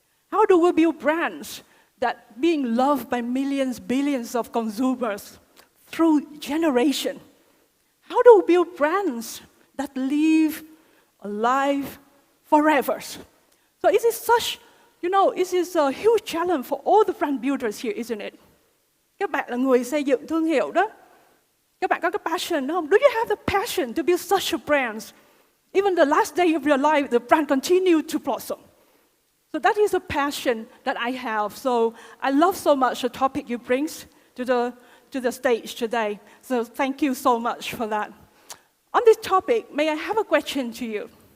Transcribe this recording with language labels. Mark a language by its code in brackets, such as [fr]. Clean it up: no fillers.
[en] How do we build brands that being loved by millions, billions of consumers through generation? How do we build brands that live alive forever? So this is such, this is a huge challenge for all the brand builders here, isn't it? [vi] Các bạn là người xây dựng thương hiệu đó. Các bạn có cái passion đó không? [en] Do you have the passion to build such a brand? Even the last day of your life, the brand continue to blossom. So that is a passion that I have. So I love so much the topic you bring to the stage today. So thank you so much for that. On this topic, may I have a question to you?